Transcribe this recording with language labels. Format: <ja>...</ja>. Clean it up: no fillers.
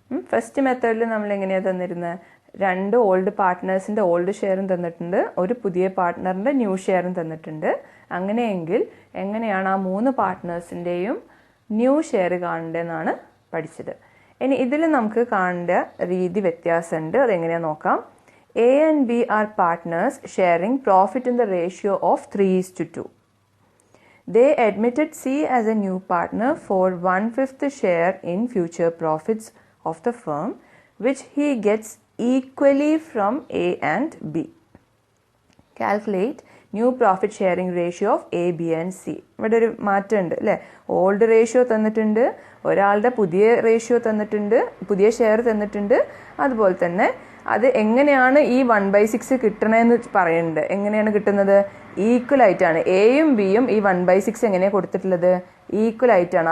<ml>First മെത്തേഡിൽ നമ്മൾ എങ്ങനെയാണ് തന്നിരുന്നത്? 2 ഓൾഡ് പാർട്ട്നേഴ്സിൻ്റെ ഓൾഡ് ഷെയറും തന്നിട്ടുണ്ട്, ഒരു പുതിയ പാർട്ട്ണറിൻ്റെ ന്യൂ ഷെയറും തന്നിട്ടുണ്ട്. അങ്ങനെയെങ്കിൽ എങ്ങനെയാണ് ആ 3 പാർട്ട്നേഴ്സിൻ്റെയും ന്യൂ ഷെയർ കാണേണ്ടതെന്നാണ് പഠിച്ചത്. ഇനി ഇതിൽ നമുക്ക് കാണേണ്ട രീതി വ്യത്യാസമുണ്ട്. അതെങ്ങനെയാണെന്ന് നോക്കാം.</ml> <en>A and B are partners sharing profit in the ratio of 3:2. They admitted C as a new partner for 1/5 share in future profits of the firm, which he gets equally from A and B. Calculate new profit sharing ratio of A, B and C.</en> <ml>ഇവിടെ ഒരു മാറ്റമുണ്ട് അല്ലേ? Old ratio തന്നിട്ടുണ്ട്, ഒരാളുടെ പുതിയ ratio തന്നിട്ടുണ്ട്, പുതിയ share തന്നിട്ടുണ്ട്. അതുപോലെ തന്നെ അത് എങ്ങനെയാണ് ഈ 1/6 കിട്ടണമെന്ന് പറയുന്നുണ്ട്. എങ്ങനെയാണ് കിട്ടുന്നത്? ഈക്വൽ ആയിട്ടാണ്. എയും ബിയും ഈ 1/6 എങ്ങനെയാണ് കൊടുത്തിട്ടുള്ളത്? ഈക്വൽ ആയിട്ടാണ്.</ml>